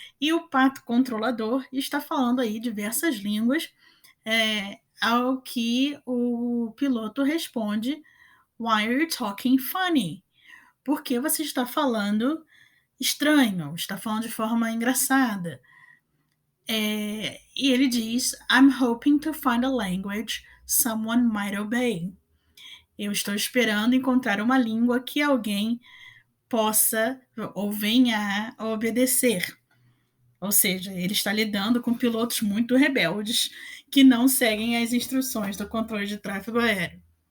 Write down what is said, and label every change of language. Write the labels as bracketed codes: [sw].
[pt] E o pato controlador está falando aí diversas línguas, ao que o piloto responde: [en] Why are you talking funny? [pt] Porque você está falando estranho, está falando de forma engraçada. E ele diz: [en] I'm hoping to find a language someone might obey. [pt] Eu estou esperando encontrar uma língua que alguém possa ou venha a obedecer. Ou seja, ele está lidando com pilotos muito rebeldes que não seguem as instruções do controle de tráfego aéreo.